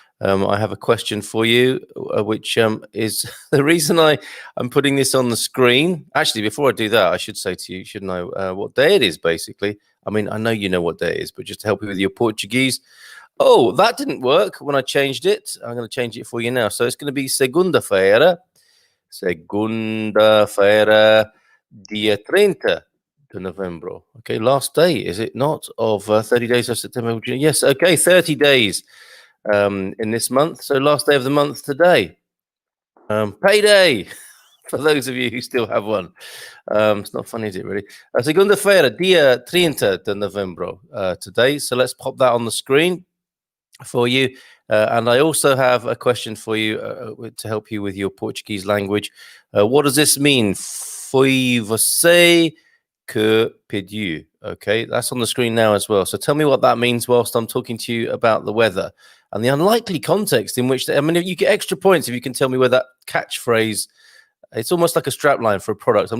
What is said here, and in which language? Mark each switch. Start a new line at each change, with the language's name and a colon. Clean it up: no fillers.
English: I have a question for you, which is the reason I'm putting this on the screen. Actually, before I do that, I should say to you, you should know what day it is, basically. I mean, I know you know what day it is, but just to help you with your Portuguese. Oh, that didn't work when I changed it. I'm going to change it for you now. So it's going to be
Portuguese: segunda-feira. Segunda-feira, dia 30 de novembro.
English: Okay, last day, is it not, of 30 days of September? Yes, okay, 30 days in this month. So last day of the month today. Payday for those of you who still have one. It's not funny, is it, really?
Portuguese: Segunda-feira, dia 30 de novembro
English: today. So let's pop that on the screen for you. And I also have a question for you to help you with your Portuguese language. What does this mean?
Portuguese: Foi você que pediu.
English: Okay, that's on the screen now as well. So tell me what that means whilst I'm talking to you about the weather and the unlikely context in which, I mean, you get extra points if you can tell me where that catchphrase, it's almost like a strapline for a product.